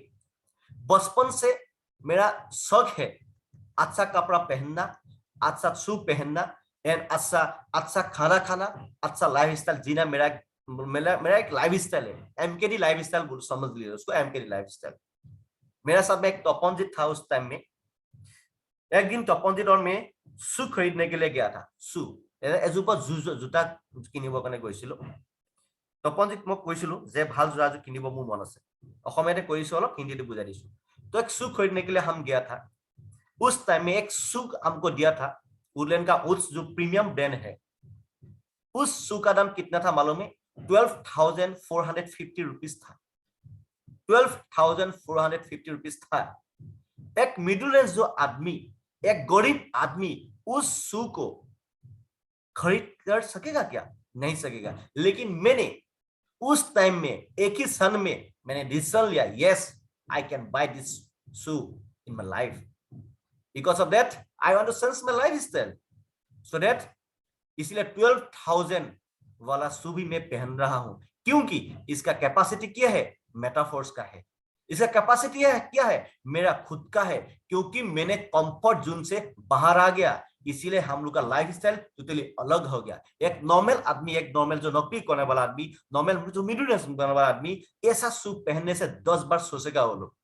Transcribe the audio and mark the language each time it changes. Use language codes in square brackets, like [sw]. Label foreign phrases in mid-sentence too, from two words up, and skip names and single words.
[hi] बचपन से मेरा शौक है अच्छा कपड़ा पहनना, अच्छा शू पहनना, एंड अच्छा अच्छा खाना खाना, अच्छा [en] life style [hi] जीना। मेरा मेरा मेरा एक [en] life style [hi] है, [en] MKD life style [hi] समझ लीजिए उसको, [en] MKD life style. [hi] मेरा साथ में एक तपनजीत था उस टाइम में। एक दिन तपनजीत और मैं शू खरीदने के लिए गया था, शू एजुपा [as] জোতা কিনিবৰ কাৰণে গৈছিলো। তপনজিত মই কৈছিলো যে ভাল জোতা এযোৰ কিনিব মোৰ মন আছে, অসমীয়াতে কৈছো, অলপ হিন্দীতে বুজাই দিছো। [hi] तो एक शू खरीदने के लिए हम गया था। उस टाइम में एक शू हमको दिया था, वुडलैंड का उस जो [en] premium brand [hi] है, उस शू का दाम कितना था मालूम है? 12,450 रुपीज था, 12,450 रुपीज था। एक [en] middle range [hi] जो आदमी, एक गरीब आदमी उस शू को खरीद कर सकेगा क्या? नहीं सकेगा। लेकिन मैंने उस टाइम में एक ही क्षण में मैंने डिसीजन लिया, [en] Yes I can buy this shoe in my life. Because of that, I want to change my lifestyle. So that [hi] इसलिए 12,000 वाला शू भी मैं पहन रहा हूं, क्योंकि इसका कैपेसिटी क्या है? मेटाफोर्स का है। इसका कैपेसिटी है क्या है? मेरा खुद का है, क्योंकि मैंने [en] comfort zone [hi] से बाहर आ गया। इसीलिए हम लोग का लाइफस्टाइल टोटली अलग हो गया। एक नॉर्मल आदमी, एक नॉर्मल जो नौकरी करने वाला आदमी, नॉर्मल जो [en] middle range [hi] करने वाला आदमी, ऐसा शू पहनने से 10 बार सोचेगा वो लोग।